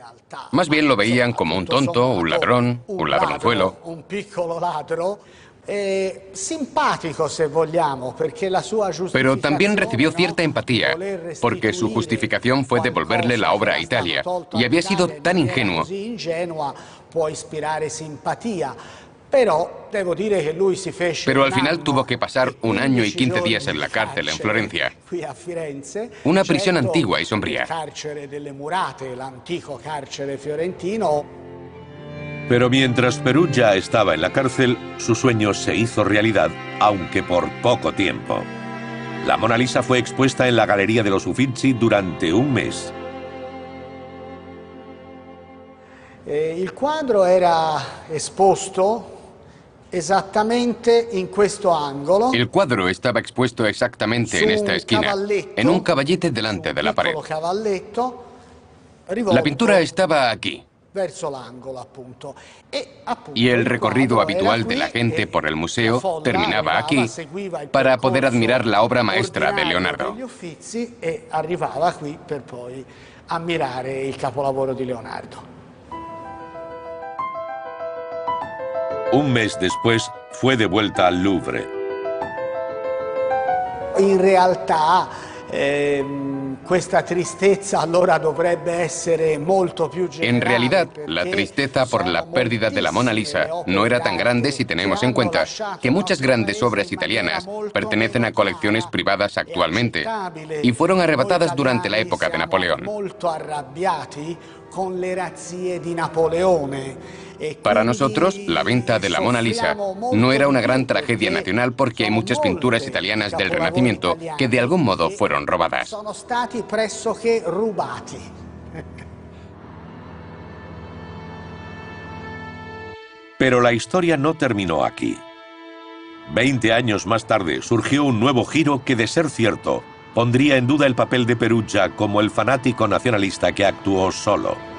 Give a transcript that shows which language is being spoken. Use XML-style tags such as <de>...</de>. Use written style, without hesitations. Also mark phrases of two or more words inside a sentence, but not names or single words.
<es>Más bien lo veían como un tonto, un ladrón, un ladronzuelo.</es> <it>simpático, se vogliamo, porque la sua</it> <es>Pero también recibió cierta empatía, porque su justificación fue devolverle la obra a Italia, y había sido tan ingenuo.</es> <it>Può ispirare simpatía. Pero</it> <es>al final tuvo que pasar 1 año y 15 días en la cárcel en Florencia. Una prisión antigua y sombría. Pero mientras Perugia estaba en la cárcel, su sueño se hizo realidad, aunque por poco tiempo. La Mona Lisa fue expuesta en la Galería de los Uffizi durante 1 mes.</es> <it>Il quadro era esposto</it> <es>exactamente en</es> <it>questo angolo.</it> <es>El cuadro estaba expuesto exactamente en esta esquina, en un caballete delante de la pared. La pintura estaba aquí. Y el recorrido habitual de la gente por el museo terminaba aquí para poder admirar la obra maestra de Leonardo.</es> <it>E arrivava qui per poi ammirare il capolavoro di Leonardo.</it> <es>1 mes después, fue de vuelta al Louvre.</es> <it>In realtà, questa tristezza allora dovrebbe essere molto più generale.</it> <es>En realidad, la tristeza por la pérdida de la Mona Lisa no era tan grande si tenemos en cuenta que muchas grandes obras italianas pertenecen a colecciones privadas actualmente y fueron arrebatadas durante la época de Napoleón.</es> <it>Molto arrabbiati con le razzie di Napoleone.</it> <es>Para nosotros, la venta de la Mona Lisa no era una gran tragedia nacional porque hay muchas pinturas italianas del Renacimiento que de algún modo fueron robadas.</es> <it>Sono stati pressoché rubati.</it> <es>Pero la historia no terminó aquí. 20 años más tarde surgió un nuevo giro que, de ser cierto, pondría en duda el papel de Perugia como el fanático nacionalista que actuó solo.</es>